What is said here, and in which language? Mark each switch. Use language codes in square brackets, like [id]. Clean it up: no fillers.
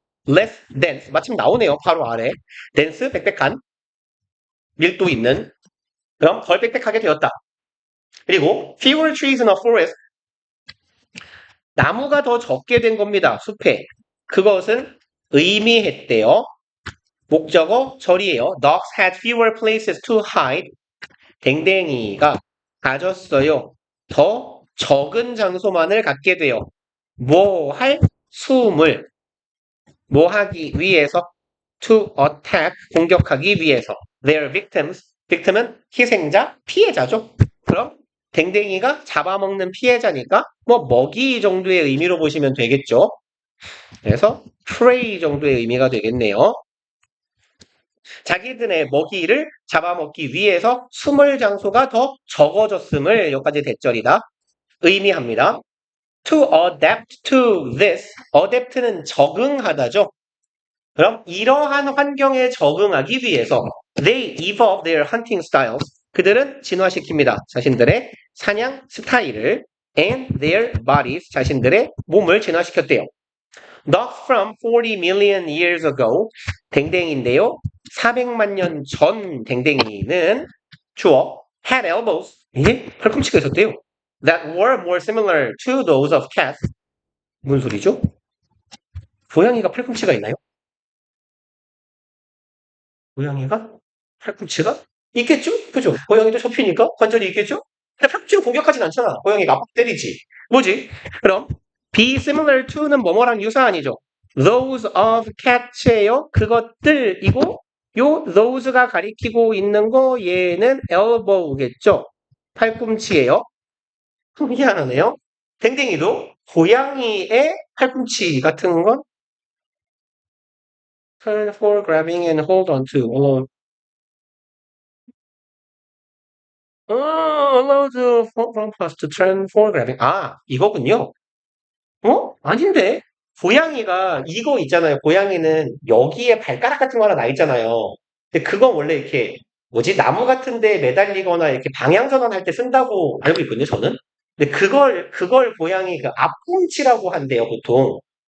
[en] Less dense [ko] 마침 나오네요. 바로 아래 dense 빽빽한 밀도 있는 그럼 덜 빽빽하게 되었다. 그리고 [en] fewer trees in a forest [ko] 나무가 더 적게 된 겁니다. 숲에 그것은 의미했대요. 목적어 절이에요. [en] Dogs had fewer places to hide. [ko] 댕댕이가 가졌어요. 더 적은 장소만을 갖게 돼요. 뭐 할? 숨을 뭐 하기 위해서 [en] to attack [ko] 공격하기 위해서 [en] their victims [ko] victim은 희생자, 피해자죠. 그럼 댕댕이가 잡아먹는 피해자니까 뭐 먹이 정도의 의미로 보시면 되겠죠. 그래서 prey 정도의 의미가 되겠네요. 자기들의 먹이를 잡아먹기 위해서 숨을 장소가 더 적어졌음을 여기까지 대절이다. 의미합니다. [en] To adapt to this. [ko] adapt는 적응하다죠. 그럼 이러한 환경에 적응하기 위해서 [en] they evolve their hunting styles. [ko] 그들은 진화시킵니다. 자신들의 사냥 스타일을 [en] and their bodies. [ko] 자신들의 몸을 진화시켰대요. [en] Dogs from 40 million years ago. [ko] 댕댕이인데요. 400만 년 전 댕댕이는 주어 [en] had elbows. [ko] 예? 팔꿈치가 있었대요. [en] That were more similar to those of cats. [ko] 무슨 소리죠? 고양이가 팔꿈치가 있나요? 고양이가 팔꿈치가 있겠죠? 그죠? 고양이도 접히니까 관절이 있겠죠? 근데 팔꿈치로 공격하진 않잖아. 고양이가 압박 때리지. 뭐지? 그럼 be similar to는 뭐뭐랑 유사한이죠. [en] Those of cats예요. [ko] 그것들이고 요 those가 가리키고 있는 거 얘는 elbow겠죠. 팔꿈치예요. 희한하네요. 댕댕이도 고양이의 팔꿈치 같은 건 [en] turn for grabbing and hold on to. allow the front pass to turn for grabbing. [ko] 아, 이거군요. 아닌데? 고양이가 이거 있잖아요. 고양이는 여기에 발가락 같은 거 하나 나 있잖아요. 근데 그건 원래 이렇게 뭐지? 나무 같은 데 매달리거나 이렇게 방향 전환할 때 쓴다고 알고 있거든요, 저는. 근데 그걸 고양이 그 앞꿈치라고 한대요, 보통.